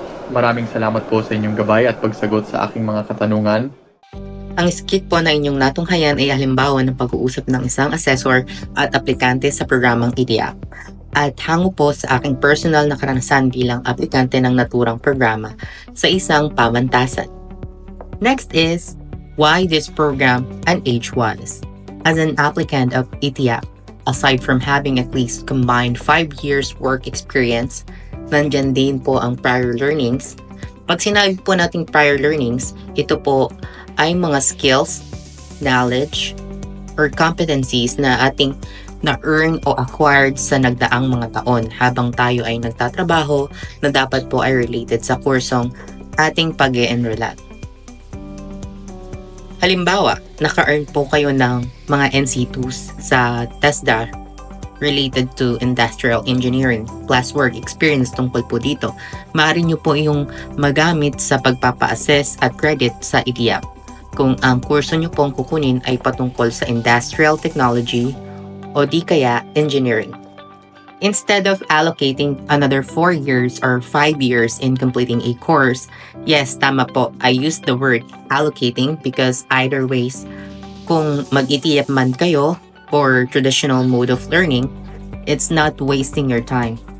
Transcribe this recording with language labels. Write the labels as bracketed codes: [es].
[tl] Maraming salamat po sa inyong gabay at pagsagot sa aking mga katanungan. Ang skit po na inyong natunghayan ay halimbawa ng pag-uusap ng isang assessor at aplikante sa programang ETIAP at hango po sa aking personal na karanasan bilang aplikante ng naturang programa sa isang pamantasan. [en] Next is, why this program and age-wise. As an applicant of ETIAP, aside from having at least combined 5 years work experience, [tl] nandyan din po ang [en] prior learnings. [tl] Pag sinabi po nating prior learnings, ito po ay mga skills, knowledge, or competencies na ating na-earn o acquired sa nagdaang mga taon habang tayo ay nagtatrabaho na dapat po ay related sa kursong ating pag-e-enrollan. Halimbawa, naka-earn po kayo ng mga NC2s sa TESDA [en] related to industrial engineering plus work experience [tl] tungkol po dito. Maaari nyo po yung magamit sa pagpapa-assess at credit sa ETIAP kung ang kurso nyo pong kukunin ay patungkol sa industrial technology o di kaya engineering. [en] Instead of allocating another 4 years or 5 years in completing a course, yes, [tl] tama po, [en] I use the word allocating because either ways, [tl] kung mag-ETIAP man kayo [en] or traditional mode of learning, it's not wasting your time.